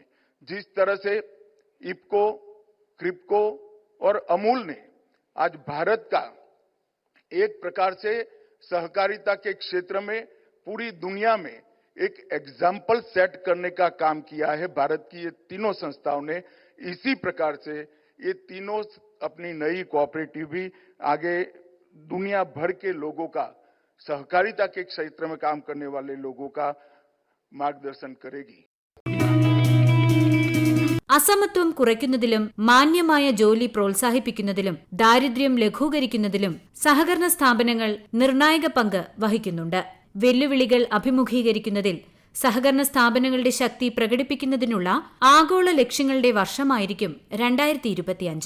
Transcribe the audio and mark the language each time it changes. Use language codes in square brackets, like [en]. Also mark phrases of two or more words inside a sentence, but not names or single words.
[hi] जिस तरह से इफको, क्रिप्को और अमूल ने आज भारत का एक प्रकार से सहकारिता के क्षेत्र में पूरी दुनिया में एक एग्जाम्पल सेट करने का काम किया है. भारत की ये तीनों संस्थाओं ने इसी प्रकार से ये तीनों अपनी नई कोऑपरेटिव भी आगे दुनिया भर के लोगों का, सहकारिता के क्षेत्र में काम करने वाले लोगों का मार्गदर्शन करेगी. [ml] അസമത്വം കുറയ്ക്കുന്നതിലും മാന്യമായ ജോലി പ്രോത്സാഹിപ്പിക്കുന്നതിലും ദാരിദ്ര്യം ലഘൂകരിക്കുന്നതിലും സഹകരണ സ്ഥാപനങ്ങൾ നിർണായക പങ്ക് വഹിക്കുന്നുണ്ട്. വെല്ലുവിളികൾ അഭിമുഖീകരിക്കുന്നതിൽ സഹകരണ സ്ഥാപനങ്ങളുടെ ശക്തി പ്രകടിപ്പിക്കുന്നതിനുള്ള ആഗോള ലക്ഷ്യങ്ങളുടെ വർഷമായിരിക്കും 2025.